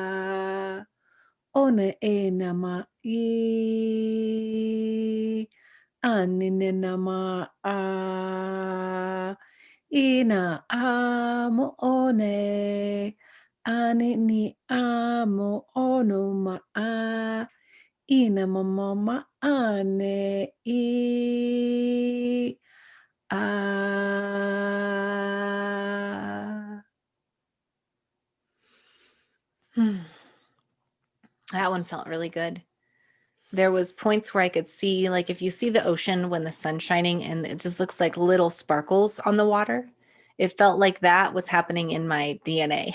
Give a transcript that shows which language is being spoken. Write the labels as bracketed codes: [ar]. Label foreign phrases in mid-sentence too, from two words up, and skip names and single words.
[en] ona ena ma I aninenama a ina amo one anini amo onuma a ina mama ane I a. That one felt really good. There was points where I could see, like if you see the ocean when the sun's shining and it just looks like little sparkles on the water, it felt like that was happening in my DNA.